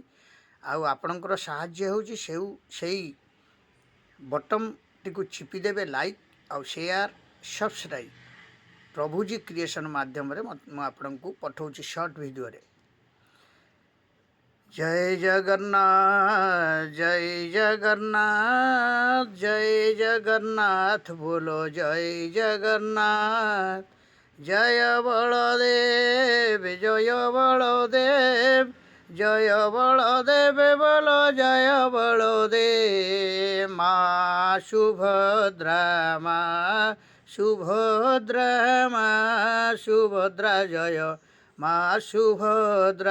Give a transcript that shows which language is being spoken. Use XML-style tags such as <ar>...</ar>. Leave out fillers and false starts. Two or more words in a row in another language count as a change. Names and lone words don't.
<or>ଆଉ ଆପଣଙ୍କର ସାହାଯ୍ୟ ହେଉଛି ସେଇ ବଟନ୍ଟିକୁ ଚିପିଦେବେ, ଲାଇକ୍ ଆଉ</or> <en>share subscribe</en> <or>ପ୍ରଭୁଜୀ କ୍ରିଏସନ୍ ମାଧ୍ୟମରେ ମୁଁ ଆପଣଙ୍କୁ ପଠାଉଛି</or> <en>short videoରେ।</en> <or>ଜୟ ଜଗନ୍ନାଥ, ଜୟ ଜଗନ୍ନାଥ, ଜୟ ଜଗନ୍ନାଥ, ବୋଲୋ ଜୟ ଜଗନ୍ନାଥ।</or> <bn>জয় বলদেব, জয় বলদেব, জয় বলদেব, বল জয় বলদেব। মা সুভদ্রা, মা সুভদ্রা, মা সুভদ্রা, জয় মা সুভদ্রা।</bn>